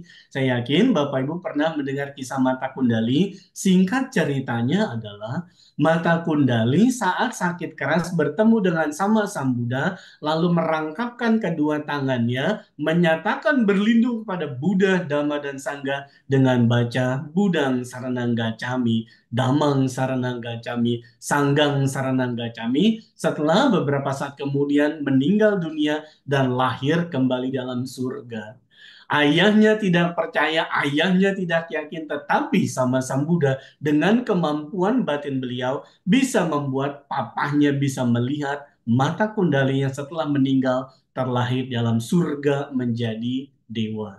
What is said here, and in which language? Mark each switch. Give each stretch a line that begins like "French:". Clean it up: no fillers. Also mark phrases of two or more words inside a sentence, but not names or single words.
Indonesian: Saya yakin Bapak Ibu pernah mendengar kisah Mata Kundali. Singkat ceritanya adalah Mata Kundali saat sakit keras bertemu dengan Sama Sambuddha lalu merangkapkan kedua tangannya menyatakan berlindung kepada Buddha, Dhamma dan Sangha dengan baca
Pali: Budang Saranang Gacchami, Dhammang Saranang Gacchami, Sanggang Saranang Gacchami.
Indonesian: Setelah beberapa saat kemudian meninggal dunia dan lahir kembali dalam surga. Ayahnya tidak percaya, ayahnya tidak yakin, tetapi sama Sang Buddha dengan kemampuan batin beliau bisa membuat papahnya bisa melihat Mata Kundali yang setelah meninggal terlahir dalam surga menjadi dewa.